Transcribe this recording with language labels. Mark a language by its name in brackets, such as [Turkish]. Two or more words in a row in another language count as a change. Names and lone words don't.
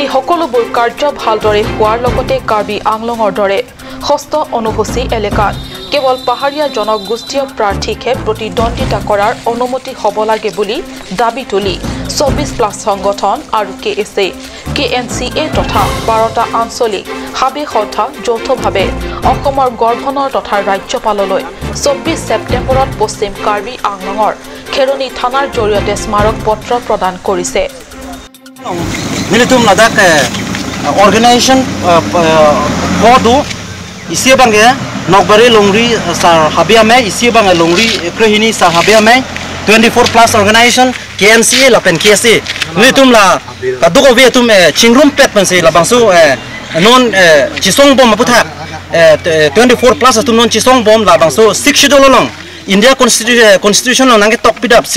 [Assamese] সকলোবোৰ কাৰ্য ভালদৰে হোৱাৰ লগতে কাৰ্বি আংলঙৰ দৰে ষষ্ঠ অনুসূচী এলেকাত কেৱল পাহাৰীয়া জনগোষ্ঠীয় প্ৰাৰ্থীকহে প্ৰতিদ্বন্দ্বিতা কৰাৰ অনুমতি হ'ব লাগে বুলি দাবী তুলি 24+ সংগঠন আৰু KSA, KNCA তথা 12টা আঞ্চলিক হাবে সন্থা যৌথভাৱে অসমৰ গৰ্ভনৰ তথা ৰাজ্যপাললৈ 24 ছেপ্টেম্বৰত পশ্চিম কাৰ্বি আংলঙৰ খেৰণি থানাৰ জৰিয়তে স্মাৰক পত্ৰ প্ৰদান কৰিছে [Karbi] Militum ladak organization kodu isi bange nokbari longri sar habiame isi bange longri krehini sar habiame 24+ organization KNCA lapen KSA militum la kaduko ve tum chingrum pet panse la bangsu non chisong bom maputhak 24+ tum non chisong bom la bangsu 6 schedule long [English] India constitution [Karbi] long nang top pidap 6